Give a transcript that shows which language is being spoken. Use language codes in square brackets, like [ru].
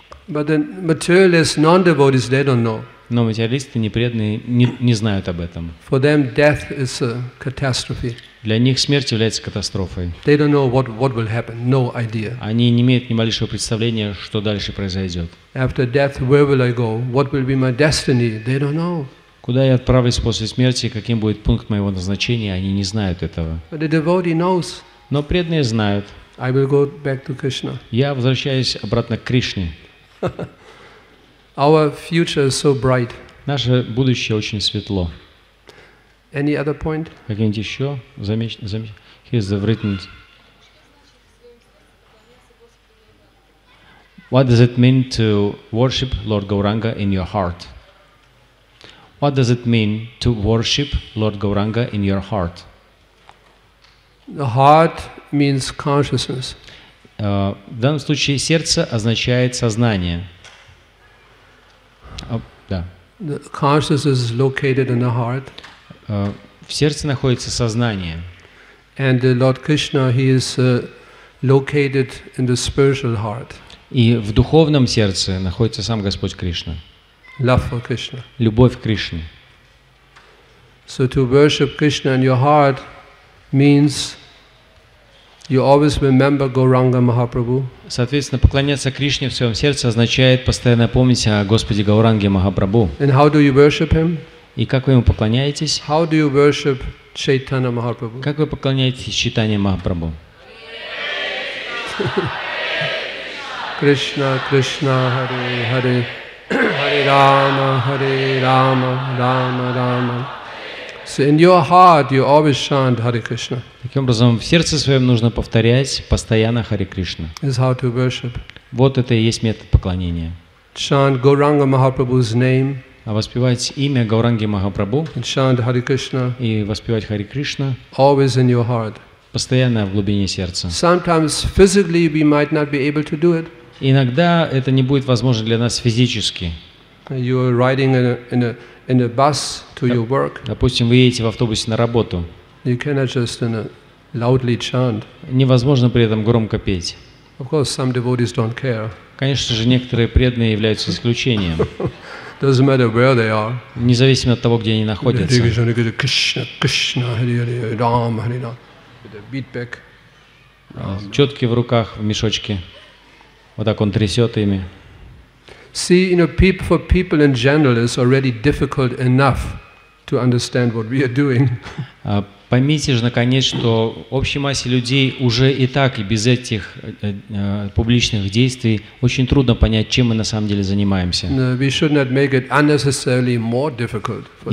[en] But the materialists, non-devotees, they don't know. [ru] Но материалисты непреданные не знают об этом. [en] For them, death is a catastrophe. [ru] Для них смерть является катастрофой. [en] They don't know what will happen. No idea. [ru] Они не имеют ни малейшего представления, что дальше произойдет. [en] After death, where will I go? What will be my destiny? They don't know. [ru] Куда я отправлюсь после смерти, каким будет пункт моего назначения, они не знают этого. [en] But the devotee knows. [ru] Но преданные знают. [en] I will go back to Krishna. [ru] Я возвращаюсь обратно к Кришне. [en] Our future is so bright. [ru] Наше будущее очень светло. [en] Any other point? [ru] Какие-нибудь еще? [en] Here's the written. What does it mean to worship Lord Gauranga in your heart? What does it mean to worship Lord Gauranga in your heart? The heart means consciousness. [ru] В данном случае сердце означает сознание. Да. [en] The consciousness is located in the heart. [ru] В сердце находится сознание. [en] And the Lord Krishna, he is located in the spiritual heart. [ru] И в духовном сердце находится сам Господь Кришна. [en] Love for Krishna. [ru] Любовь к Кришне. [en] So to worship Krishna in your heart means you always remember Gauranga Mahaprabhu. [ru] Соответственно, поклоняться Кришне в своем сердце означает постоянно помнить о Господе Гауранге Махапрабху. [en] And how do you worship him? [ru] И как вы ему поклоняетесь? [en] How do you worship Chaitanya Mahaprabhu? [ru] Как вы поклоняетесь Чайтанье Махапрабху? [sa] Krishna, Krishna, Hare Hare, Hare Rama, Rama Rama. [en] So in your heart you always chant Hare Krishna. [ru] Таким образом, в сердце своем нужно повторять постоянно Харе Кришна. [en] This is how to worship. [ru] Вот это и есть метод поклонения. [en] Chant Gauranga Mahaprabhu's name. [ru] А воспевать имя Гауранги Махапрабху [en] And chant Hare Krishna. [ru] И воспевать Харе Кришна [en] Always in your heart. [ru] Постоянно в глубине сердца. [en] Sometimes physically we might not be able to do it. [ru] Иногда это не будет возможно для нас физически. [en] You are riding in a bus to your work. [ru] Допустим, вы едете в автобусе на работу. [en] You cannot just loudly chant. [ru] Невозможно при этом громко петь. [en] Of course, some devotees don't care. [ru] Конечно же, некоторые преданные являются исключением. [en] Doesn't matter where they are. [ru] Независимо от того, где они находятся. [sa] Krishna, Krishna, Hare Hare, Rama, Hare Rama. [en] With a beatback. [ru] Четки в руках, в мешочке. Вот так он трясет ими. [en] See, for people in general, it's already difficult enough to understand what we are doing. [ru] Поймите же, наконец, что общей массе людей уже и так, и без этих публичных действий очень трудно понять, чем мы на самом деле занимаемся. [en] We should not make it unnecessarily more difficult for them.